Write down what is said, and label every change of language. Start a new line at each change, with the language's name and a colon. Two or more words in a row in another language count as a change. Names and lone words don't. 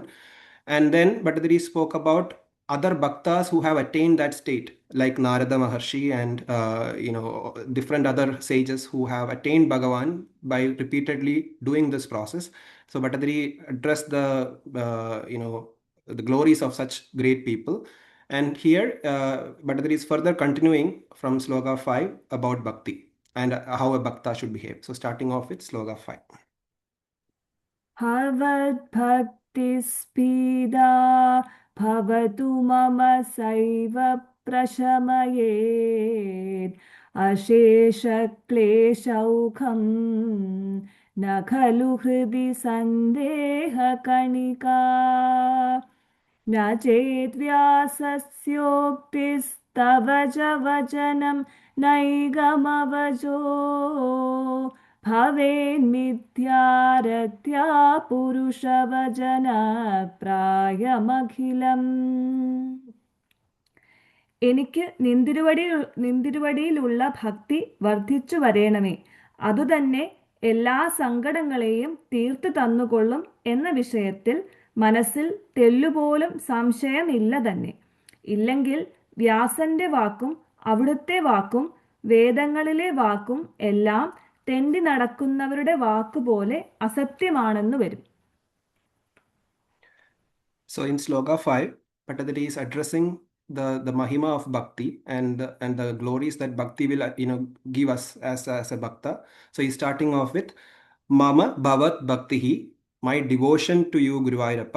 English: And then Bhattacharya spoke about other bhaktas who have attained that state, like Narada Maharshi and different other sages who have attained Bhagavan by repeatedly doing this process. So Bhattacharya addressed the glories of such great people. And here Bhattacharya is further continuing from sloga 5 about bhakti and how a bhakta should behave. So starting off with sloga 5.
Sanskrit: भवद्भक्तिस्पीदा भवतु मम सैव प्रशमयेत् अशेषक्लेशौखं न खलु हृदि सन्देहकणिका न चेद्व्यासस्योक्तिस्तव च वचनं नैगमवजो ഭവേന്മിഥ്യാരത്യാ പുരുഷവചനപ്രായമഖിലം.
Malayalam: എനിക്ക് നിന്തിരുവടിയിലുള്ള ഭക്തി വർദ്ധിച്ചു വരേണമേ, അതുതന്നെ എല്ലാ സങ്കടങ്ങളെയും തീർത്തു തന്നുകൊള്ളും എന്ന വിഷയത്തിൽ മനസ്സിൽ തെല്ലുപോലും സംശയമില്ല തന്നെ. ഇല്ലെങ്കിൽ വ്യാസന്റെ വാക്കും അവിടുത്തെ വാക്കും വേദങ്ങളിലെ വാക്കും എല്ലാം തെണ്ടി നടക്കുന്നവരുടെ വാക്കുപോലെ അസത്യമാണെന്ന് വരും.
English: So in sloga 5, Bhattacharya is addressing the mahima of bhakti and the glories that bhakti will give us as a bhakta. So he's starting off with
Sanskrit: मम भवत् भक्तिः,
English: my devotion to you, Guruvayurappa.